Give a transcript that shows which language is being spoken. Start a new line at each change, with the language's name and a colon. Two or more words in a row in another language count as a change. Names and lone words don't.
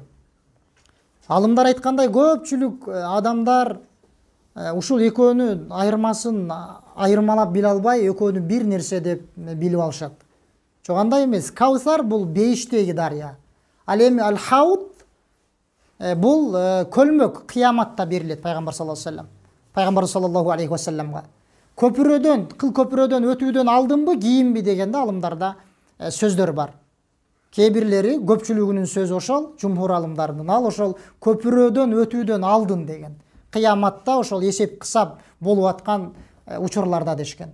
Kyrgyz: Алымдар айткандай көпчүлүк адамдар ушул экөөнү айырмасын айырмалап биле албай, экөөнү бир нерсе деп билип алышат. Жок, андай эмес. Каусар бул бейиштеги дарыя. Ал эми ал-хауд бул көлмөк кыяматта берилет пайгамбар
Arabic: صلى الله عليه وسلم.
Kyrgyz: Пайгамбар
Arabic: صلى الله عليه وسلم
Kyrgyz: көпүрөдөн, кыл көпүрөдөн өтүүдөн алдынбы, кийинби дегенде алымдарда сөздөр бар. Кээ бирлери көпчүлүгүнүн сөзү ошол, жумхур алымдардын ал ошол көпүрөдөн өтүүдөн алдын деген. Кыяматта ошол эсеп кысап болуп аткан учурларда дешкен.